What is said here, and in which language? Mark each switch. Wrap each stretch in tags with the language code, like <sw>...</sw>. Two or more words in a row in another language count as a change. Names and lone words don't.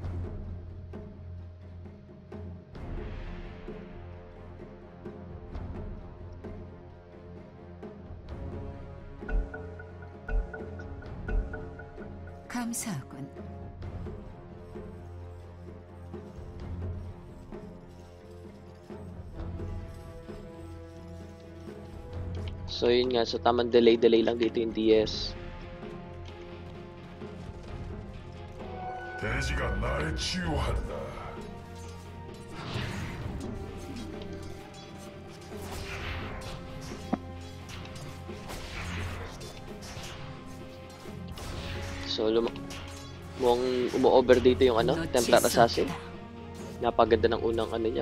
<ko>감사하군.</ko> <tl>So, yun nga. So, tamang delay lang dito yung DS.</tl> <ko>돼지가 나를 치유한다.</ko> <tl>So, mukhang umu-over dito yung ano, Templar Assassin. Napaganda ng unang ano niya.</tl>